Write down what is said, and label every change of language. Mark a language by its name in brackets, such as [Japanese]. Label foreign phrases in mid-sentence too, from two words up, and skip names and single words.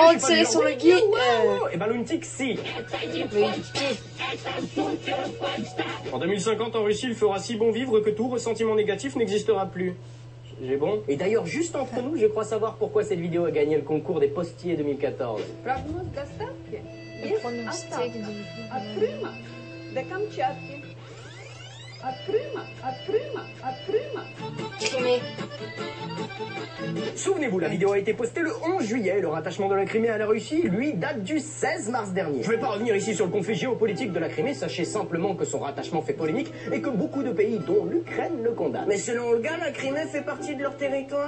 [French] vraiment je suis pas tiré du sur genre, le guide. Et ben Luntic, si. Oui, En 2050, en Russie, il fera si bon vivre que tout ressentiment négatif n'existera plus. J'ai bon. Et d'ailleurs, juste entre nous, je crois savoir pourquoi cette vidéo a gagné le concours des postiers 2014. [Russian] Прогноз доставки [French] le [Russian] из [French] pronostic Остапа, du... [Russian] от Крыма до Камчатки. От Крыма, от Крыма, от Крыма. [French] Crimée. Souvenez-vous, la vidéo a été postée le 11 juillet. Le rattachement de la Crimée à la Russie, lui, date du 16 mars dernier. Je vais pas revenir ici sur le conflit géopolitique de la Crimée. Sachez simplement que son rattachement fait polémique et que beaucoup de pays, dont l'Ukraine, le condamnent. Mais selon Olga, la Crimée fait partie de leur territoire.